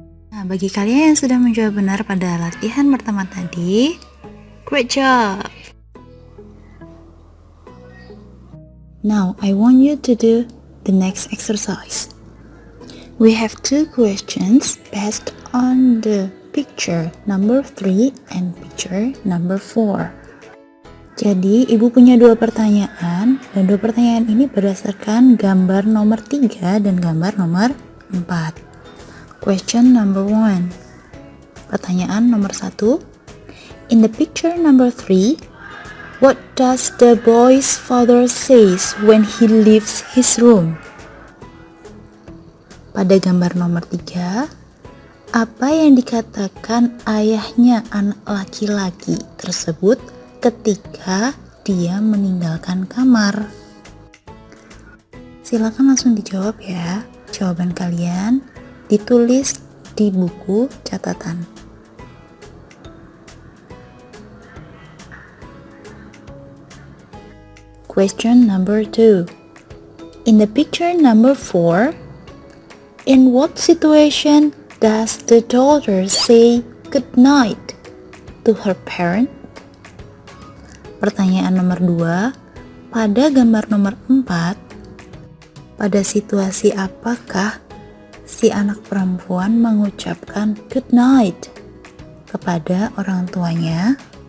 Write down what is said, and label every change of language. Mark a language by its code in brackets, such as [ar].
[id] Nah, bagi kalian yang sudah menjawab benar pada latihan pertama tadi, [en] great job! Now, I want you to do the next exercise. We have 2 questions based on the picture number 3 and picture number 4. [id] Jadi, ibu punya 2 pertanyaan, dan 2 pertanyaan ini berdasarkan gambar nomor 3 dan gambar nomor 4. [en] Question number 1. [id] Pertanyaan nomor 1. [en] In the picture number 3, what does the boy's father says when he leaves his room? [id] Pada gambar nomor 3, apa yang dikatakan ayahnya anak laki-laki tersebut ketika dia meninggalkan kamar? Silakan langsung dijawab ya. Jawaban kalian ditulis di buku catatan. [en] Question number 2. In the picture number 4, in what situation Does the daughter say good night to her parent? [id] Pertanyaan nomor 2, pada gambar nomor 4, pada situasi apakah si anak perempuan mengucapkan good night kepada orang tuanya?